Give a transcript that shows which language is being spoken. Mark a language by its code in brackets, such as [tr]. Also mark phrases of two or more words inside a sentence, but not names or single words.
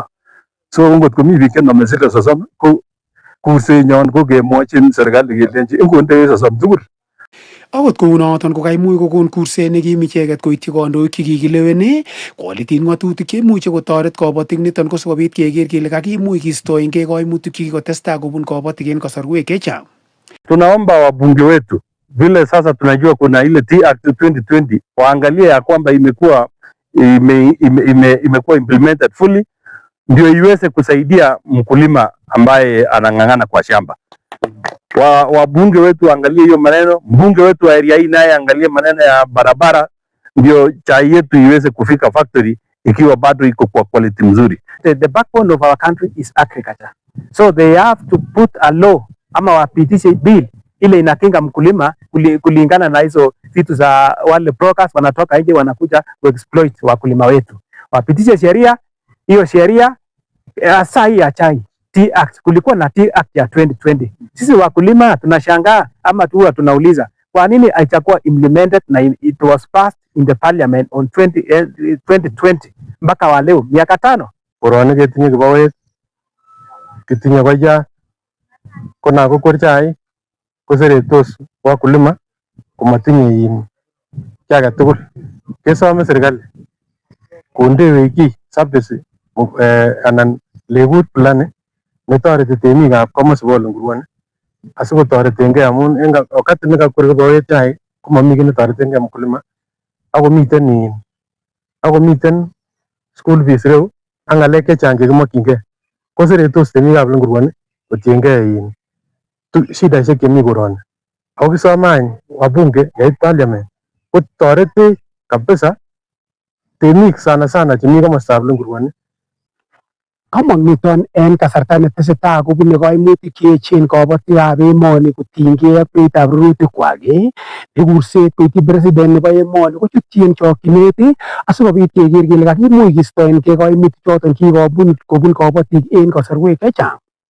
[kln] So ngot komi biik chenome siling 30 ko kursenyon ko kemwochin serikali kelenji ingondewech 30 tugul. Akot kounoton ko kaimuch kokon kurset nekim icheket koityi kandoik chekikileweni kolitin ng'atutik cheimuche kotoret kabatik niton ko sikobit keker kele kakimuch kistoengei kaimutik chekikotestai kobun kabatik en kasarwek chechang. [sw] Tunaomba wabunge wetu vile sasa tunajua kuna ile T Act 2020 waangalie ya kwamba imekuwa [en] implemented fully [sw] ndio iweze kusaidia mkulima ambaye anang'ang'ana kwa shamba. Wabunge wetu waangalie hiyo maneno, mbunge wetu wa area hii naye angalie maneno ya barabara ndio chai yetu iweze kufika factory ikiwa bado iko kwa quality mzuri. [en] The backbone of our country is agriculture. So they have to put a law [sw] ama wapitishe bill ile inakinga mkulima kulingana na hizo vitu za wale brokers wanatoka nje wanakuja kuexploit wakulima wetu. Wapitishe sheria, hiyo sheria saa hii ya chai T Act, kulikuwa na T Act ya 2020. Sisi wakulima tunashangaa ama tu tunauliza kwa nini haichakuwa implemented na [en] it was passed in the parliament on 2020 [sw] mpaka wa leo miaka 5. [kln] Koroni ketinye kibawet, ketinye koya, kona kokwer chai koseretos wakulima komatinye kiy age tugul. Kesome serikali kondewech kiy service anan legut fulani netoreti temikab komosib Olengurwoni asikotoretengei amun en wakati nekakwer kibawet chai komami kiy netoretengei mkulima akomiten [en] school fees [kln] reu ak ng'alek chechang chekimokyingei koseretos temikab Olengurwoni kotiengei shidaisiek chemi koroni. Ako kisome any wabunge yeit parliament kotoretech kabisa temik sana chemi komostab Olengurwoni. Kamong niton en kasarta netesetai kobune kaimutik cheechen kabatikab emoni kotinygei ak beitab rurutikwak. Kurset koityi president nebo emoni kochutyi en chokyinet asikobit keker kele kakimuch kistoengei kaimutik choton kobun kabatik en kasarwek chechang.